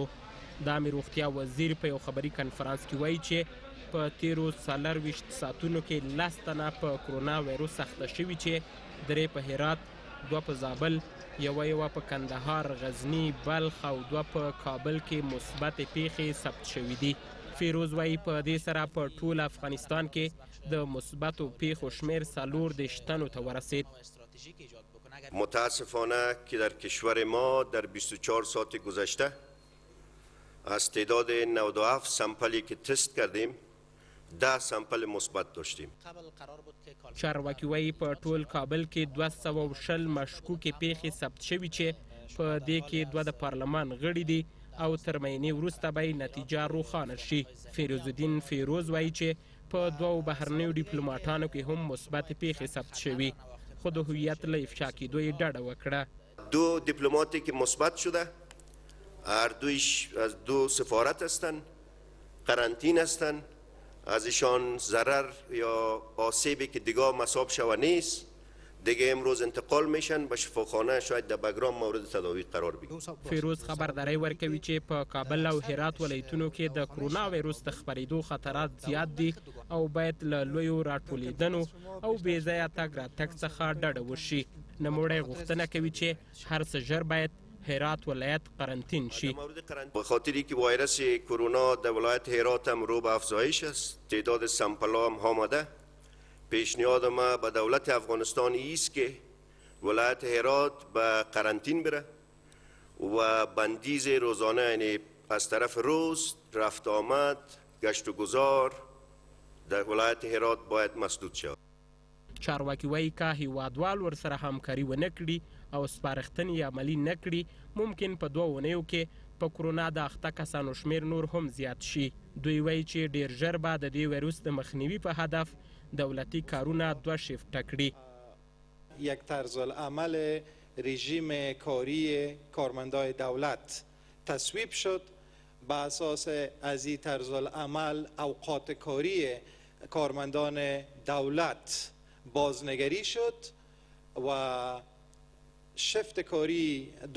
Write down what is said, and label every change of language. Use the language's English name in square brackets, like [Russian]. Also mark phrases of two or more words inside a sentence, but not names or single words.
[Pashto] د امیر روغتیا وزیر په یو خبري کنفرانس کې وایي چې په تیرو 24 ساعتونو کې 10 تنه په کرونا ویروس اخته شوي چې 3 په هرات، 2 په زابل، یوه په کندهار، غزني، بلخ او 2 په کابل کې مثبتې پیښې ثبت شوي دي. فیروز وایي په دې سره په ټول افغانستان کې د مثبتو پیښو شمېر 14 تنو ته ورسید. [Persian] متاسفانه که در کشور ما در 24 ساعت گذشته از تعداد 97 سمپلی که تست کردیم 10 سمپل مثبت داشتیم. [Pashto] چارواکي وایي په ټول کابل کې 220 مشکوکې پیښې ثبت شوي چې په دې کې 2 د پارلمان غړي دي او تر معاینې وروسته به نتیجه روښانه شي. فیروز الدین فیروز وایي چې په 2 بهرنیو ډیپلوماټانو کې هم مثبت پیښې ثبت شوي خو د هویت له افشا کېدو یې ډډه وکړه. [Persian] 2 دیپلماتی که مثبت شده هر دویش از 2 سفارت هستند، قرنطین هستند، از ایشان ضرر یا آسیبی که دیگه مصاب شوه نیست، دیگه امروز انتقال میشن به شفاخانه، شاید در بگرام مورد تداوی قرار بگیرن. [Pashto] فیروز خبرداری ورکوي چې په کابل او هرات ولایتونو کې د کرونا ویروس د خپرېدو خطرات زیات دي او باید له لویو راټولیدنو او بې ځایه تګ راتګ څخه ډډه وشي. نوموړی غوښتنه کوي چې هر څه ژر باید هرات ولایت قرنطین شي. [Persian] به خاطری که ویروس کرونا در ولایت هرات هم رو به افزایش است، تعداد سمپل ها هم آمده. پیشنهاد ما به دولت افغانستان است که ولایت هرات به قرنطین بره و بندیز روزانه یعنی از طرف روز رفت آمد گشت و گذار در ولایت هرات باید مسدود شود. [Pashto] چارواکي وایي که هیوادوال ورسره همکاري ونه کړي او سپارښتنې عملي نه کړي ممکن په 2 اونیو کې په کرونا د اخته کسانو شمېر نور هم زیات شي. دوی وایي چې ډیر ژر به د دې ویروس د مخنیوي په هدف دولتي کارونه 2 شیفته کړي. [Persian] یک طرزالعمل رژیم کاری کارمندان دولت تصویب شد. به اساس از این طرزالعمل اوقات کاری کارمندان دولت بازنگری شد و 2